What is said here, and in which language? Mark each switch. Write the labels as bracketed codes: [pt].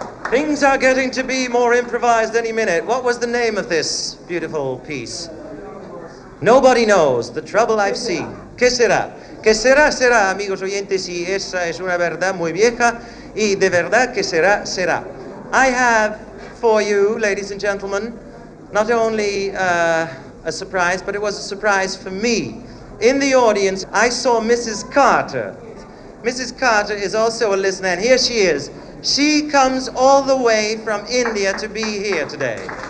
[en] Things are getting to be more improvised any minute. What was the name of this beautiful piece? Nobody knows. The trouble I've seen. [es] ¿Qué será? ¿Qué será? Será, amigos oyentes, y esa es una verdad muy vieja, y de verdad que será, será. [en] I have for you, ladies and gentlemen, not only a surprise, but it was a surprise for me. In the audience, I saw Mrs. Carter. Mrs. Carter is also a listener, and here she is. She comes all the way from India to be here today.